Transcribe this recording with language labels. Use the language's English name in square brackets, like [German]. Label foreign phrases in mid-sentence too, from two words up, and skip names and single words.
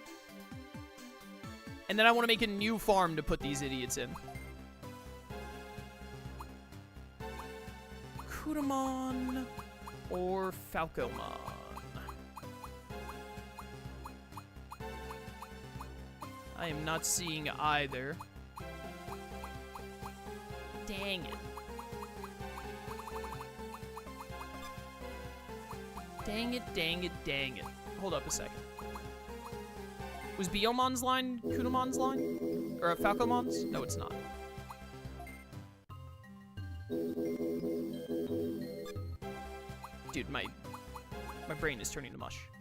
[English] And then I want to make a new farm to put these idiots in. Kudamon or Falcomon. I am not seeing either. Dang it. Dang it, dang it, dang it. Hold up a second. Was Biomon's line Kudamon's line? Or Falcomon's? No, it's not. Dude, my brain is turning to mush.